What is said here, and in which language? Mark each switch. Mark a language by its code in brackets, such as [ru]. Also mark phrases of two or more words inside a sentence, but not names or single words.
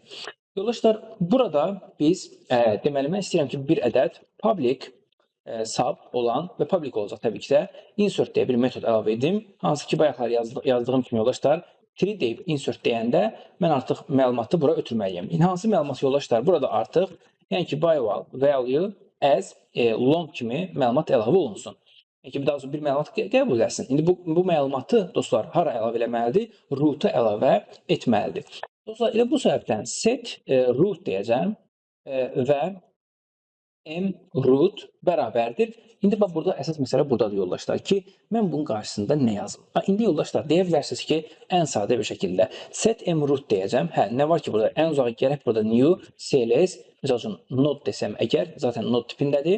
[az] Yoldaşlar, burada biz deməli mən istəyirəm ki, bir ədəd [en] public sub [az] olan və public olacaq təbii ki də. Insert deyə bir metod əlavə edim. Hansı ki, bayaqlar yazdığım kimi yoldaşlar, tree deyib insert deyəndə mən artıq məlumatı bura ötürməliyəm. Hansı məlumat yoldaşlar? Burada artıq, yəni ki, [en] by value as long [az] kimi məlumat əlavə olunsun. Yəni ki, daha sonra bir məlumat qəbul edəsin. İndi bu məlumatı dostlar hara əlavə etməlidir? Root-a əlavə etməlidir. Dostlar, elə bu səbəbdən [en] set root [az] deyəcəm və mroot bərabərdir. İndi bax, burada əsas məsələ buradadır yoldaşlar ki, mən bunun qarşısında nə yazım? İndi yoldaşlar, deyə bilərsiniz ki, ən sadə bir şəkildə [en] set mroot [az] deyəcəm. Hə, nə var ki, burada ən uzağa gərək burada [en] new, cls, [az] misal üçün node desəm əgər, zaten node tipindədir.